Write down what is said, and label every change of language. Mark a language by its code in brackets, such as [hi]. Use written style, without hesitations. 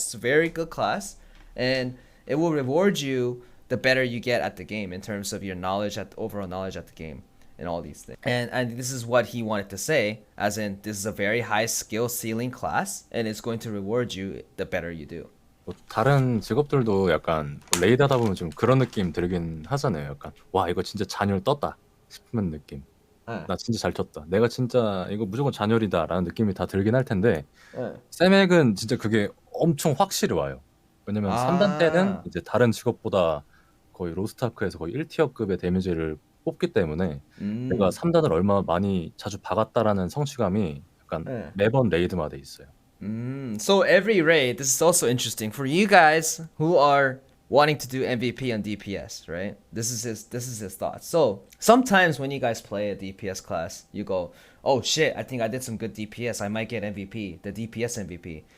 [en] It's a very good class, and it will reward you the better you get at the game in terms of your knowledge, at overall knowledge at the game, and all these things. And this is what he wanted to say, as in this is a very high skill ceiling class, and it's going to reward you the better you do. [ko] 뭐 다른 직업들도 약간 레이드 하다 보면 좀 그런 느낌 들긴 하잖아요. 약간 와 이거 진짜 잔열 떴다 싶은 느낌. 나 진짜 잘 쳤다. 내가 진짜 이거 무조건 잔열이다라는 느낌이 다 들긴 할 텐데 세맥은 진짜 그게 엄청 확실히 와요. 왜냐면 3단 때는 이제 다른 직업보다 거의 로스타크에서 거의 1티어급의 데미지를 뽑기 때문에 내가 3단을 얼마나 많이 자주 박았다라는 성취감이 약간 매번 레이드마다 있어요. [en] So every raid, this is also interesting for you guys who are wanting to do MVP on DPS, right? This is his thoughts. So sometimes when you guys play a DPS class, you go, oh shit, I think I did some good DPS, I might get MVP, the DPS MVP.